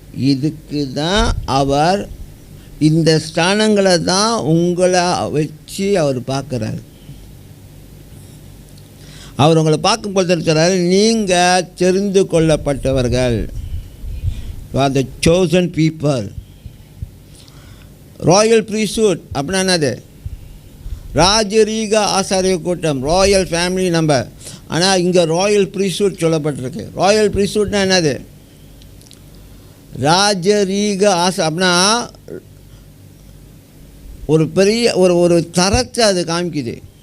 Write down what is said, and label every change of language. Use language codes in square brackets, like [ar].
[ta] இதுக்கு தான் அவர் இந்த ஸ்தானங்களை தான் உங்களை வச்சு அவர் பார்க்குறாரு. அவர் உங்களை பார்க்கும்போது இருக்கிறாரு, நீங்கள் தெரிந்து கொள்ளப்பட்டவர்கள். [en] You are the chosen people. [ta] Royal priesthood அப்படின்னா என்னது? ராஜரீக ஆசாரிய கூட்டம், ராயல் ஃபேமிலி நம்பர். ஆனால் இங்கே ராயல் priesthood சொல்லப்பட்டிருக்கு. ராயல் priesthoodனா என்னது? ராஜரீக அப்படின்னா ஒரு பெரிய ஒரு தரத்தை அது காமிக்குது.